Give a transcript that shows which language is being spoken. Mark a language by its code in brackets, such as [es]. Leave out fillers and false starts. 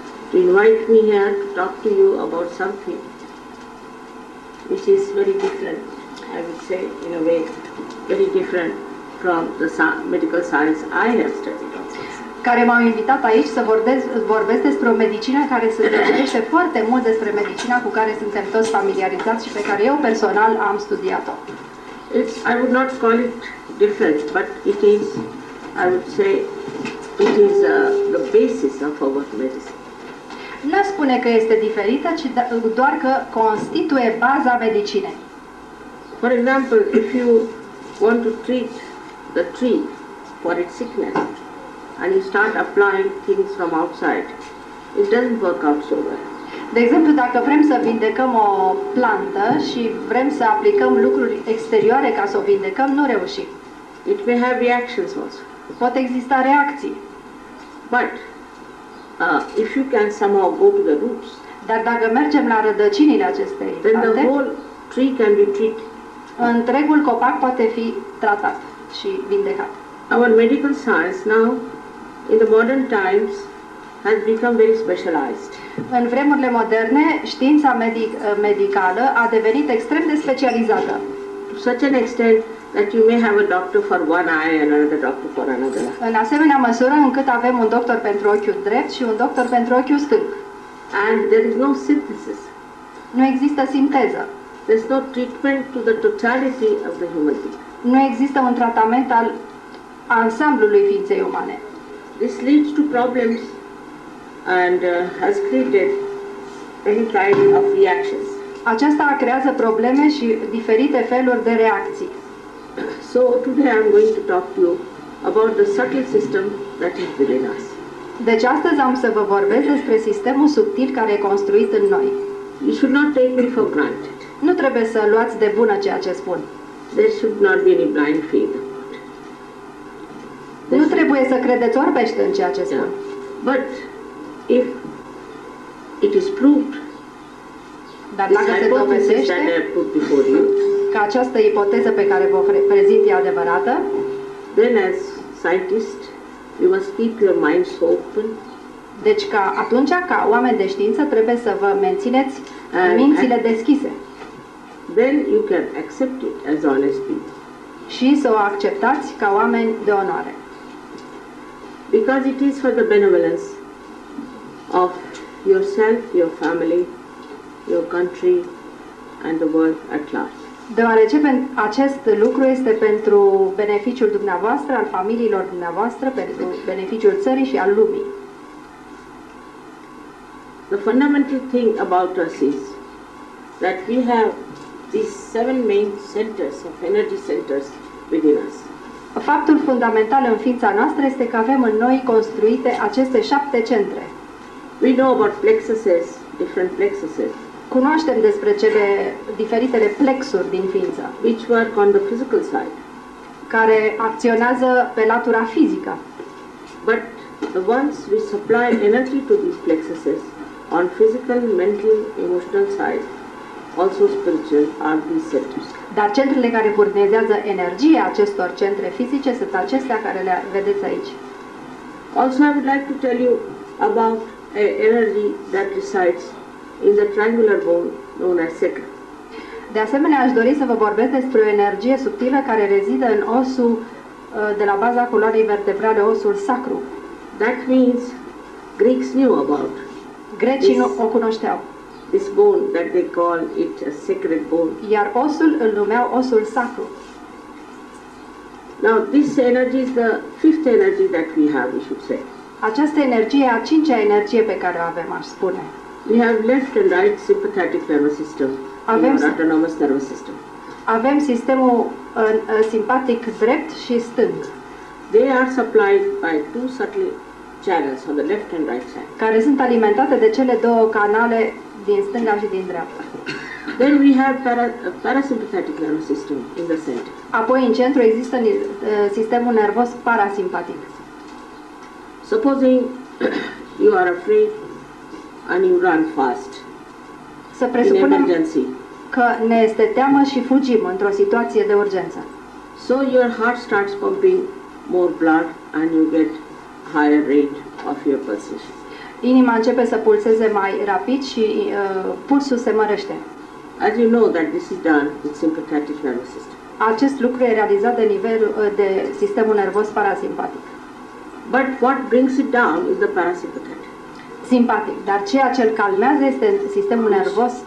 [en] to invite me here to talk to you about something which is very different, I would say in a way, very different from the medical science I have studied also. [ro] care m-au invitat aici să vorbesc despre o medicină care se deosebește foarte mult despre medicina cu care suntem toți familiarizați și pe care eu personal am studiat-o. [en] I would not call it different, but it is, I would say, it is the basis of our medicine. [ro] Nu spune că este diferită, ci doar că constituie baza medicinei. [en] For example, if you want to treat the tree for its sickness and you start applying things from outside, it doesn't work out so well. [ro] De exemplu, dacă vrem să vindecăm o plantă și vrem să aplicăm lucruri exterioare ca să o vindecăm, nu reușim. [en] It may have reactions also. [ro] Pot exista reacții. [en] But if you can somehow go to the roots, [ro] Dar dacă mergem la rădăcinile acestei [en] then the [ro] plante, [en] whole tree can be treated. [ro] întregul copac poate fi tratat și vindecat. [en] Our medical science now, in the modern times, has become very specialized. [ro] În vremurile moderne, știința medicală a devenit extrem de specializată. [en] To such an extent that you may have a doctor for one eye and another doctor for another eye. [ro] În asemenea măsură încât avem un doctor pentru ochiul drept și un doctor pentru ochiul stâng. [en] And there is no synthesis. [ro] Nu există sinteză. [en] There is no treatment to the totality of the human being. [ro] Nu există un tratament al ansamblului ființei umane. [en] This leads to problems and has created any kind of reactions. [ro] Aceasta creează probleme și diferite feluri de reacții. [en] So today I am going to talk to you about the subtle system that is within us. [ro] Deci astăzi am să vă vorbesc despre sistemul subtil care e construit în noi. [en] You should not take me for granted. [ro] Nu trebuie să luați de bună ceea ce spun. [en] There should not be any blind faith. [ro] Nu trebuie să credeți orbește în ceea ce spun. [en] But if it is proved, [ro] Dar [en] this [ro] dacă se [en] hypothesis that I [ro] dovedește [en] have put before you, [ro] că această ipoteză pe care vă prezint e adevărată, [en] then as scientists, you must keep your minds open [ro] deci atunci, ca oameni de știință, trebuie să vă mențineți mințile deschise [en] then you can accept it as honest people. [ro] și să o acceptați ca oameni de onoare. [en] Because it is for the benevolence of yourself, your family, your country and the world at large. [ro] Deoarece acest lucru este pentru beneficiul dumneavoastră, al familiilor dumneavoastră, pentru beneficiul țării și al lumii. [en] The fundamental thing about us is that we have these 7 main centers of energy centers within us. [ro] Faptul fundamental în ființa noastră este că avem în noi construite aceste 7 centre. [en] We know about plexuses, different plexuses, [ro] Cunoaștem despre cele diferitele plexuri din ființă, [en] which work on the physical side. [ro] care acționează pe latura fizică. [en] But once we supply energy to these plexuses on physical, mental, emotional side, also spiritual, are these centers. [ro] Dar centrele care furnizează energie acestor centre fizice sunt acestea care le vedeți aici. [en] Also, I would like to tell you about an energy that resides in the triangular bone known as sacral. [ro] De asemenea, aș dori să vă vorbesc despre o energie subtilă care rezidă în osul de la baza coloanei vertebrale, osul sacru. [en] That means Greeks knew about [ro] Grecii nu o cunoșteau, [en] this bone that they call it a sacred bone. [ro] iar osul îl numeau osul sacru. [en] Now, this energy is the 5th energy that we have, we should say. [ro] Această energie e a 5-a energie pe care o avem, aș spune. [en] We have left and right sympathetic nervous system in our autonomous nervous system. [ro] Avem sistemul simpatic drept și stâng, [en] They are supplied by 2 subtle channels on the left and right side. [ro] care sunt alimentate de cele două canale din stânga și din dreapta. [en] Then we have parasympathetic nervous system in the center. [ro] Apoi, în centru, există sistemul nervos parasimpatic. [en] Supposing you are afraid and you run fast [ro] Să [en] in [ro] presupunem [en] emergency. [ro] că ne este teamă și fugim într-o situație de urgență. [en] So your heart starts pumping more blood and you get higher rate of your pulsation. [ro] Inima începe să pulseze mai rapid și pulsul se mărește. [en] As you know that this is done with sympathetic nervous system. [ro] Acest lucru e realizat de nivelul de sistemul nervos parasimpatic. [en] But what brings it down is the parasympathetic. [ro] Simpatic, dar ceea ce îl calmează este sistemul nervos